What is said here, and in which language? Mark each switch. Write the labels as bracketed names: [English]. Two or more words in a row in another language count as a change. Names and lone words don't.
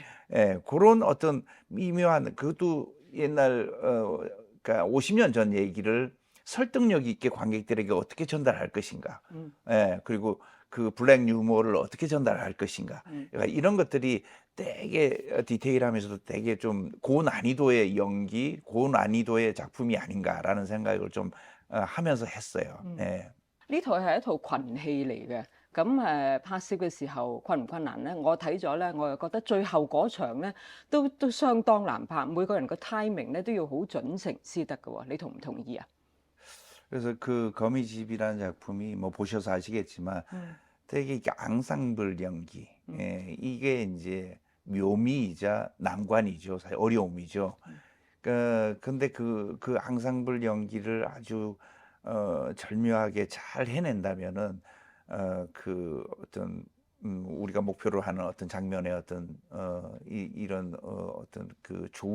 [Korean] 예 고런 어떤 미묘한 그것도 옛날 그러니까 50년 전 얘기를 설득력 있게 관객들에게 어떻게 전달할 것인가. 음. 예. 그리고 그 블랙 유머를 어떻게 전달할 것인가. 음. 그러니까 이런 것들이 되게 디테일하면서도 되게 좀 고난이도의 연기, 고난이도의 작품이 아닌가라는 생각을 좀 하면서 했어요. 음. 예. [Cantonese] 呢套係一套群戲嚟嘅，咁拍攝嘅時候困唔困難咧？我睇咗咧，我又覺得最後嗰場咧都相當難拍，每個人個 timing 咧都要好準成先得嘅喎，你同唔同意啊？ [Korean] 그래서 그 거미집이라는 작품이 뭐 보셔서 아시겠지만 음. 되게 이게 앙상블 연기. 음. 예. 이게 인제 묘미이자 난관이죠. 사실 어려움이죠. 음. 근데 그 앙상블 연기를 아주 절묘하게 잘 해낸다면은 그 어떤 우리가 목표로 하는 어떤 장면의 어떤 이런 어떤 그